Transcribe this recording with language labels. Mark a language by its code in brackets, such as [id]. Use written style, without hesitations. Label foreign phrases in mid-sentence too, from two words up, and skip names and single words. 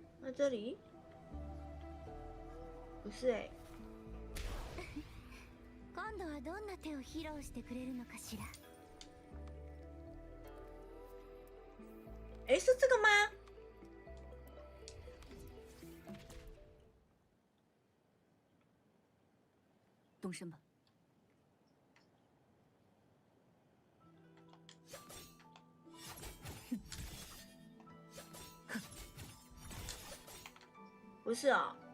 [zh] 在这里？不是哎、 [ja] 今度はどんな手を披露してくれるのかしら。 [zh] 哎，是这个吗？动身吧。不是哦。